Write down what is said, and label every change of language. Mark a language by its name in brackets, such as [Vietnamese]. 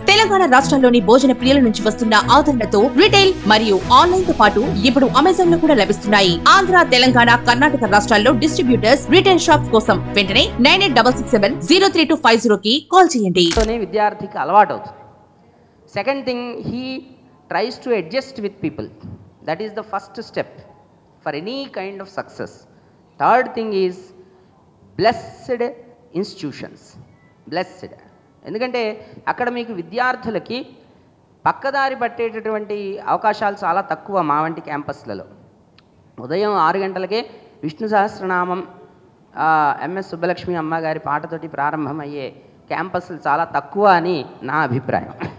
[Telugu] తెలంగాణ రాష్ట్రంలోని భోజన ప్రియుల నుంచి వస్తున్న ఆదరణతో రిటైల్ మరియు ఆన్లైన్ తో పాటు ఇప్పుడు అమెజాన్ లో కూడా లభిస్తున్నాయి. ఆంధ్ర, తెలంగాణ, కర్ణాటక రాష్ట్రాల్లో డిస్ట్రిబ్యూటర్స్, రిటైల్ షాప్స్ కోసం వెంటనే 9866703250 కి కాల్ చేయండి. విద్యార్థికి అలవాటు అవుతుంది. [English] Second thing, he tries to adjust with people. That is the first step for any kind of success. Third thing is blessed institutions. Blessed. [Telugu] ఎందుకంటే అక్కడ మీకు విద్యార్థులకి పక్కదారి పట్టేటటువంటి అవకాశాలు చాలా తక్కువ మా వంటి క్యాంపస్లలో. ఉదయం 6 గంటలకే విష్ణు సహస్రనామం ఎంఎస్ సుబ్బలక్ష్మి అమ్మగారి పాటతోటి ప్రారంభమయ్యే క్యాంపస్లు చాలా తక్కువ అని నా అభిప్రాయం.